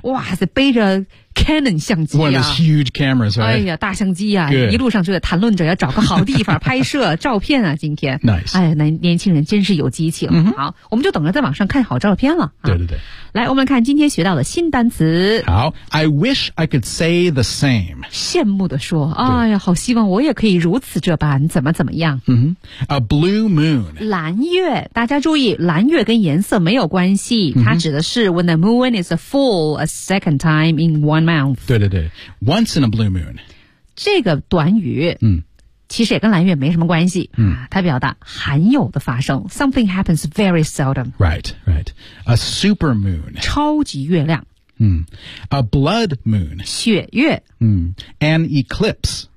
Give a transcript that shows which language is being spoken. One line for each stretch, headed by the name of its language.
Chinese: 哇塞背着 Canon 相机、啊、
English: one of those huge cameras、right?
Chinese: 哎呀大相机啊、
English: Good.
Chinese: 一路上就在谈论着要找个好地方拍摄照片啊今天
English: nice
Chinese: 哎呀年轻人真是有激情、 mm-hmm. 好我们就等着在网上看好照片了、啊、对对对来我们看今天学到的新单词
English: 好 I wish I could say the same
Chinese: 羡慕地说哎呀好希望我也可以如此这般怎么怎么样、
English: mm-hmm. A blue moon
Chinese: 蓝月大家注意蓝月跟颜色没有关系、 mm-hmm. 它指的是
English: when the moon is full a second time in one month
Chinese: 对对对
English: once in a blue moon
Chinese: 这个短语嗯其实也跟蓝月没什么关系、嗯、它表达罕有的发生
English: something happens very seldom right right a super moon
Chinese: 超级月亮、
English: 嗯、a blood moon
Chinese: 血月、
English: 嗯、an eclipse